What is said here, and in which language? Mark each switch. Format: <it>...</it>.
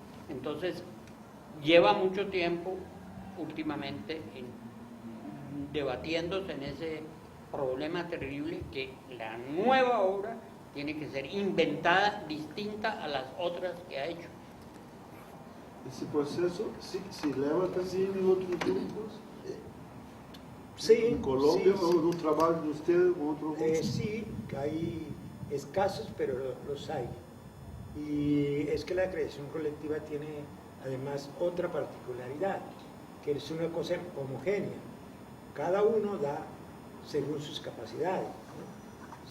<es>Entonces, lleva mucho tiempo últimamente debatiéndose en ese problema terrible que la nueva obra tiene que ser inventada distinta a las otras que ha hecho.</es> <pt>Esse processo se leva também em outros grupos?</pt> <es>Sí, ¿En Colombia sí, o en un trabajo de usted con otro grupo? sí, hay escasos, pero los hay. Y es que la creación colectiva tiene además otra particularidad, que es una cosa homogénea. Cada uno da según sus capacidades, ¿no?</es>